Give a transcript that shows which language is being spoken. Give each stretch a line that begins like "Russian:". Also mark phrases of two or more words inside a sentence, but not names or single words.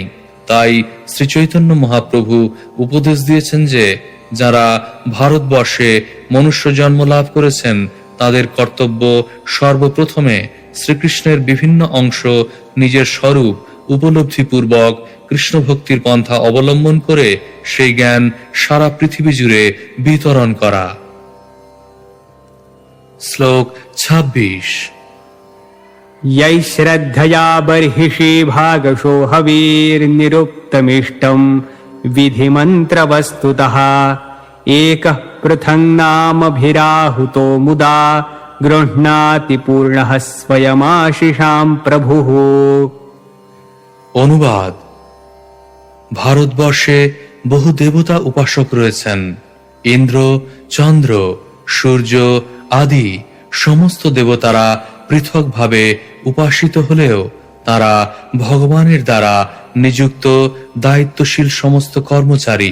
Bangla: তাই শ্রী চৈতন্য মহাপ্রভু উপদেশ দিয়েছেন যে যারা ভারতবর্ষে মনুষ্য জন্ম লাভ করেছেন তাদের কর্তব্য সর্বপ্রথমে শ্রীকৃষ্ণের বিভিন্ন অংশ নিজের স্বরূপ উপলব্ধিপূর্বক কৃষ্ণ ভক্তির পন্থা অবলম্বন করে সেই জ্ঞান সারা পৃথিবী জুড়ে বিতরণ করা। শ্লোক 26।
Sanskrit: यै श्रद्धया बर्हिषि भागशो हवीर्निरुक्तमिष्टं विधिमन्त्रवस्तुतः एकः पृथङ्नामभिराहुतो मुदा गृह्णाति पूर्णः स्वयमाशिषां प्रभुः।
Bangla: অনুবাদ: ভারতবর্ষে বহু দেবতা উপাসক রয়েছেন। ইন্দ্র, চন্দ্র, সূর্য আদি সমস্ত দেবতারা পৃথকভাবে উপাসিত হলেও তারা ভগবানের দ্বারা নিযুক্ত দায়িত্বশীল সমস্ত কর্মচারী।